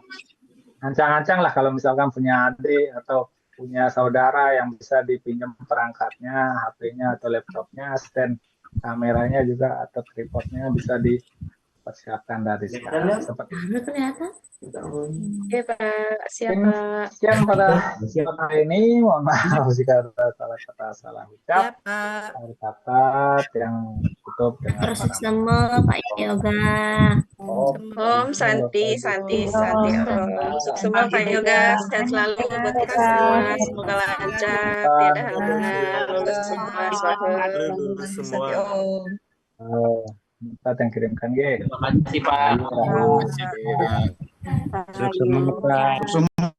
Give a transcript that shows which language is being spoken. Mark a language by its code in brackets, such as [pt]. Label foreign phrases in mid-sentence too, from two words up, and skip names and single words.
[id] Ancang-ancang lah kalau misalkan punya adik atau punya saudara yang bisa dipinjam perangkatnya, HP-nya atau laptopnya, stand kameranya juga atau tripodnya bisa dipersiapkan dari sekarang. Seperti Oke, Pak. Siap, Mungkin Pak. sekian pada kesempatan ini. Mohon maaf jika ada salah kata, salah ucap. Siap, Pak. Akhir kata yang tutup dengan Terus sama Pak Yoga. Om Santi, Santi, Santi. Om semua Pak Yoga, sehat selalu buat kita semua. Semoga lancar, tiada halangan, lulus semua. Lulus semua. Kita yang kirimkan, Ge. Terima kasih Pak. Terima kasih, Pak. Semua